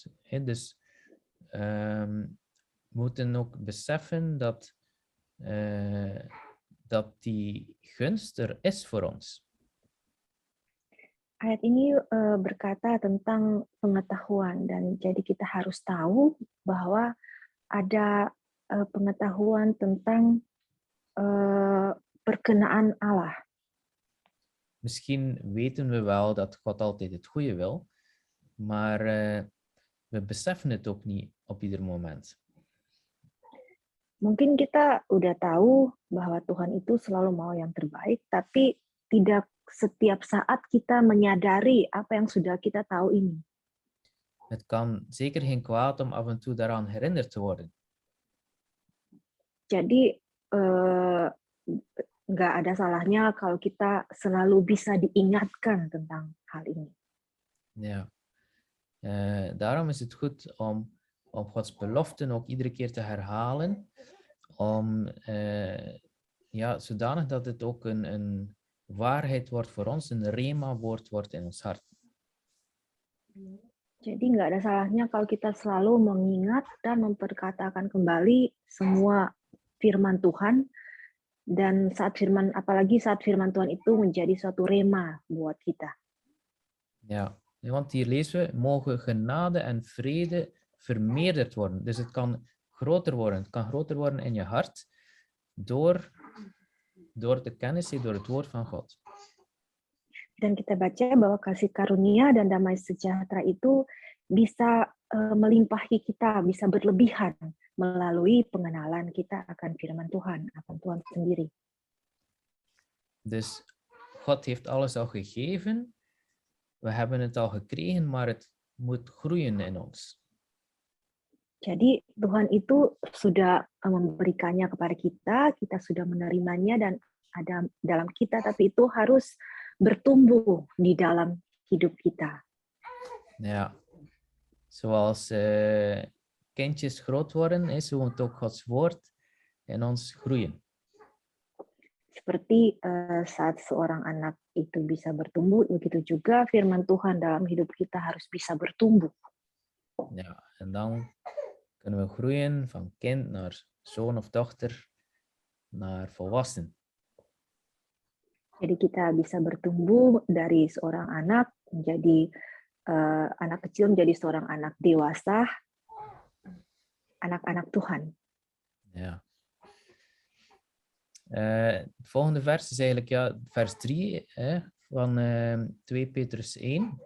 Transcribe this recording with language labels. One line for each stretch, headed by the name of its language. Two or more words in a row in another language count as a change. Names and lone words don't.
Dutch: Dus we moeten ook beseffen dat die gunst er is voor ons.
Indonesian: Ayat ini berkata tentang pengetahuan, dan jadi kita harus tahu bahwa ada pengetahuan tentang perkenaan Allah.
Dutch: Misschien weten we wel dat God altijd het goede wil, maar we beseffen het ook niet op ieder moment.
Indonesian: Mungkin kita udah tahu bahwa Tuhan itu selalu mau yang terbaik, tapi tidak setiap saat kita menyadari apa yang sudah kita tahu ini.
Dutch: Het kan zeker geen kwaad om af en toe daaraan herinnerd te worden.
Indonesian: Jadi nggak ada salahnya kalau kita selalu bisa diingatkan tentang hal ini.
Dutch: Ja. Daarom is het goed om Gods beloften ook iedere keer te herhalen, zodanig dat het ook een waarheid wordt voor ons, een rema-woord wordt in ons hart.
Indonesian: Jadi nggak ada salahnya kalau kita selalu mengingat dan memperkatakan kembali semua firman Tuhan, dan apalagi saat firman Tuhan itu menjadi suatu rema buat kita.
Dutch: Ja, want hier lezen we, mogen genade en vrede vermeerderd worden. Dus het kan groter worden. Het kan groter worden in je hart door de kennis, door het woord van God.
Indonesian: Dan kita baca bahwa kasih karunia dan damai sejahtera itu bisa melimpahi kita, bisa berlebihan melalui pengenalan kita akan firman Tuhan, akan Tuhan sendiri.
Dutch: Dus God heeft alles al gegeven. We hebben het al gekregen, maar het moet groeien in ons.
Indonesian: Jadi Tuhan itu sudah memberikannya kepada kita, kita sudah menerimanya dan ada dalam kita, tapi itu harus bertumbuh di dalam hidup kita.
Dutch: Ja, zoals kindjes groot worden, zo moet ook Gods woord in ons groeien.
Indonesian: Seperti saat seorang anak itu bisa bertumbuh, begitu juga firman Tuhan dalam hidup kita harus bisa bertumbuh.
Dutch: Ja, en dan kunnen we groeien van kind naar zoon of dochter naar volwassen.
Indonesian: Jadi kita bisa bertumbuh dari seorang anak menjadi anak kecil, menjadi seorang anak dewasa, anak-anak Tuhan.
Dutch: Ja, Het volgende vers is eigenlijk vers 3 van 2 Petrus 1.